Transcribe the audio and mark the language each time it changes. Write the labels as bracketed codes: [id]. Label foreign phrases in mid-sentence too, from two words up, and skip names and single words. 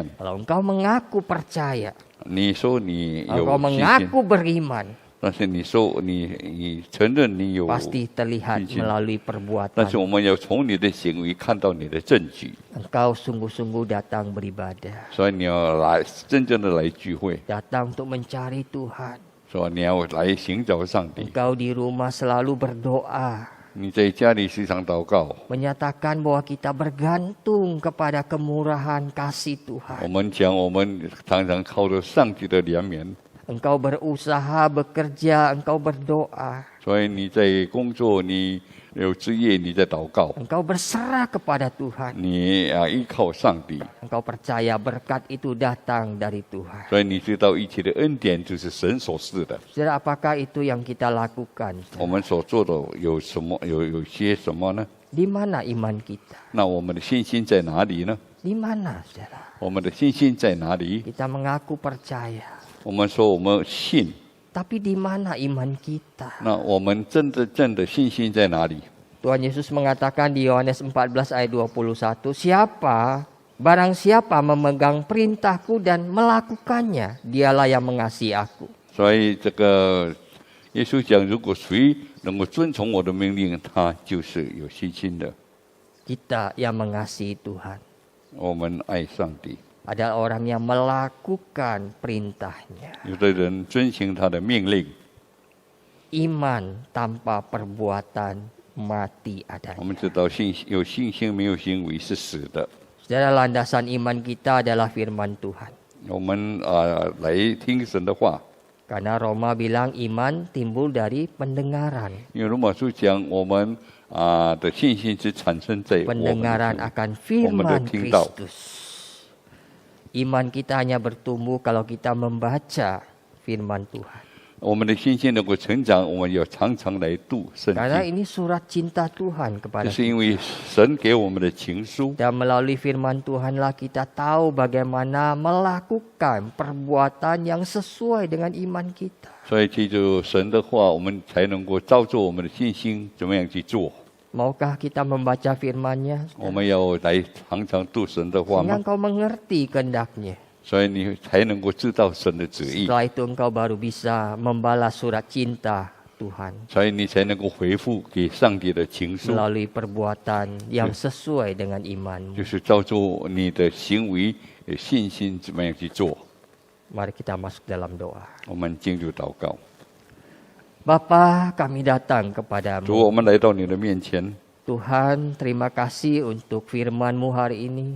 [id] Kalau engkau mengaku percaya, [zh] 你说你有 [id] engkau [zh] 信心， [id] mengaku beriman, [zh] 但是你说你承认你有， [id] pasti terlihat Izin. melalui [zh] 但是 [id] perbuatan. [zh] 我们要从你的行为看到你的证据， [id] Engkau sungguh-sungguh datang beribadah, [zh] 所以你要来真正的来聚会， [id] datang untuk mencari Tuhan. [zh] 是吧？你要来寻找上帝。 [id] Engkau di rumah selalu berdoa, [zh] 你在家里时常祷告， [id] menyatakan bahwa kita bergantung kepada kemurahan kasih [zh] 我 [id] Tuhan. [zh] 们讲我们常常靠着上帝的怜悯， [id] Engkau berusaha, bekerja, engkau berdoa. [zh] 所以你在工作，你有枝叶你在祷告， [id] engkau berserah kepada Tuhan. [zh] 你依靠上帝， [id] Engkau percaya berkat itu datang dari Tuhan. [zh] 所以你知道一切的恩典就是神所赐的。 [id] Saudara, apakah itu yang kita lakukan? [zh] 我们所做的有什么？有些什么呢？ [id] Di mana iman kita? [zh] 那我们的信心在哪里呢？ [id] Di mana, saudara? [zh] 我们的信心在哪里？ [id] Kita mengaku percaya. [zh] 我们说我们信， [id] Tapi di mana iman kita? [zh] 那我们真的信心在哪里？ [id] Tuhan Yesus mengatakan di Yohanes 14 ayat 21, barang siapa memegang perintahku dan melakukannya, dialah yang mengasihi aku. [zh] 所以这个耶稣讲，如果谁能够遵从我的命令，他就是有信心的。 [id] Kita yang mengasihi Tuhan [zh] 我们爱上帝， [id] adalah orang yang melakukan perintahnya. [zh] 有的人遵行他的命令。 [id] Iman tanpa perbuatan mati [zh] 我 [id] adanya. [zh] 们知道有信心没有行为是死的。 [id] Saudara, landasan iman kita adalah firman Tuhan. [zh] 我们来听神的话， [id] Karena Roma bilang iman timbul dari pendengaran. [zh] 因为罗马书讲我们的信心是产生在我们的 [id] Pendengaran [zh] 心 [id] akan firman tinggal. Kristus. Iman kita hanya bertumbuh kalau kita membaca firman Tuhan. [zh] 我们的信心能够成长，我们要常常来读圣 [id] Karena [zh] 经。 [id] ini surat cinta Tuhan [zh] 这 [id] kepada [zh] 是 [id] kita. [zh] 因为神给我们的情书， [id] Dan melalui firman Tuhanlah kita tahu bagaimana melakukan perbuatan yang sesuai dengan iman kita. [zh] 所以记住神的话，我们才能够造就我们的信心，怎么样去做？ [id] Maukah kita membaca firman-Nya? [zh] 我们要来常常读神的话 [id] Sehingga [zh] 吗？ [id] engkau mengerti kehendak-Nya. [zh] 所以你才能够知道神的旨意， [id] Setelah itu engkau baru bisa membalas surat cinta Tuhan [zh] 所以你才能够回复给上帝的情书， [id] melalui perbuatan yang sesuai dengan imanmu. [zh] 就是造就你的行为、信心怎么样去做。 [id] Mari kita masuk dalam doa. [zh] 我们进入祷告， [id] Bapa, kami datang [zh] 主， [id] kepadamu. [zh] 我们来到你的面前， [id] Tuhan, terima kasih untuk firman-Mu hari ini.